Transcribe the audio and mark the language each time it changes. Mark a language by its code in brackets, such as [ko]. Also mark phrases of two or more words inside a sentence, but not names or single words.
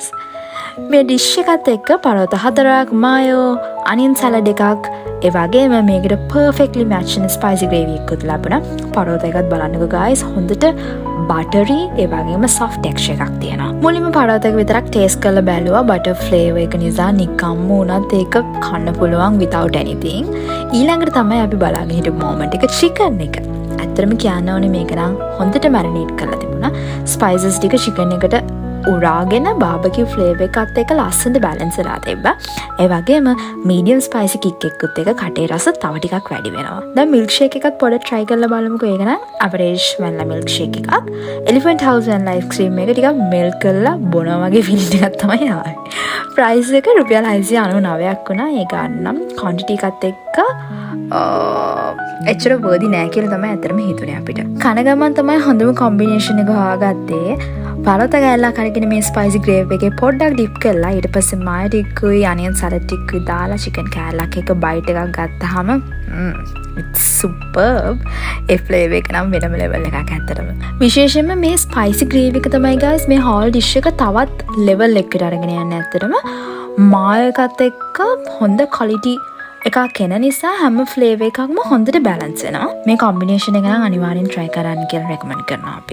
[si] මේ ඩිෂ් එකත් එක්ක පරෝතා 4ක්, මායෝ, [en] onion salad [si] එකක්, ඒ වගේම මේකට [en] perfectly match [si] වෙන [en] spicy gravy [si] එකකුත් ලැබුණා. පරෝතා එකත් බලන්නකෝ guys, හොඳට buttery ඒ වගේම [en] soft texture [si] එකක් තියෙනවා. මුලින්ම පරෝතා එක විතරක් taste කරලා බැලුවා. [en] butter flavor [si] එක නිසා නිකම්ම උනත් ඒක කන්න පුළුවන් [en] without anything. [si] ඊළඟට තමයි අපි බලාගෙන හිටපු moment එක chicken එක. ඇත්තටම කියන්න ඕනේ මේක නම් හොඳට marinate කරලා තිබුණා. spices ටික chicken එකට උරාගෙන [en] barbecue flavour [si] එකත් එක්ක ලස්සනට බැලන්ස් වෙලා තිබ්බා. ඒ වගේම [en] medium spicy kick [si] එකකුත් එක්ක කටේ රස තව ටිකක් වැඩි වෙනවා. දැන් [en] milk shake [si] එකත් පොඩ්ඩක් try කරලා බලමුකෝ. ඒක නම් [en] average vanilla milk shake [si] එකක්. [en] Elephant House vanilla ice cream [si] එක ටිකක් මෙල්ට් කරලා බොනවා වගේ feeling එකක් තමයි ආවේ. price එක රුපියල් 699ක් වුණා. ඒ ගන්නම් quantity එකත් එක්ක එච්චර worthy නෑ කියලා තමයි ඇත්තටම හිතුනේ අපිට. කන ගමන් තමයි හොඳම combination එක හොයාගත්තේ. පරෝතා ගෑල්ලා කරගෙන මේ [en] spicy gravy [si] එකේ පොඩ්ඩක් ඩිප් කරලා ඊට පස්සේ මාය ටිකකුයි අනියන් සලාඩ් ටිකකුයි දාලා චිකන් කෑල්ලක් එක බයිට් එකක් ගත්තාම [en] it's superb. [si] ඒ ෆ්ලේවර් එක නම් වෙනම ලෙවල් එකක් ඇත්තටම. විශේෂයෙන්ම මේ [en] spicy gravy [si] එක තමයි guys මේ [en] whole dish [si] එක තවත් ලෙවල් එකකට අරගෙන යන්නේ ඇත්තටම. මාය එකත් එක්ක හොඳ quality එකක් එන නිසා හැම ෆ්ලේවර් එකක්ම හොඳට බැලන්ස් වෙනවා. මේ කොම්බිනේෂන් එක නම් අනිවාර්යෙන් try කරන්න කියලා රෙකමන්ඩ් කරනවා අපි.